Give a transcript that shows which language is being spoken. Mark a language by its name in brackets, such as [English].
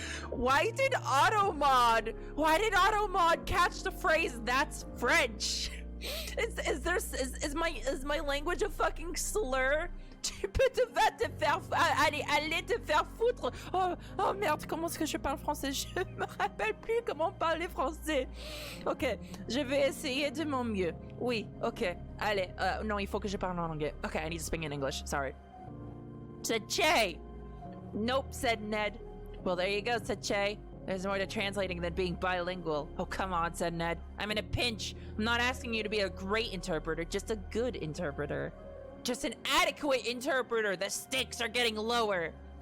[English] Why did Automod catch the phrase "that's French"? Is my language a fucking slur? [French] Tu peux te faire aller te faire foutre. Oh merde, comment est-ce que je parle français? Je me rappelle plus comment parler français. Ok, je vais essayer de mon mieux. Oui, ok. Allez, non, il faut que je parle en anglais. [English] Okay, I need to speak in English. Sorry. Said Che. Nope, said Ned. Well, there you go, said Che. There's more to translating than being bilingual. Oh, come on, said Ned. I'm in a pinch. I'm not asking you to be a great interpreter, just a good interpreter. Just an adequate interpreter. The stakes are getting lower.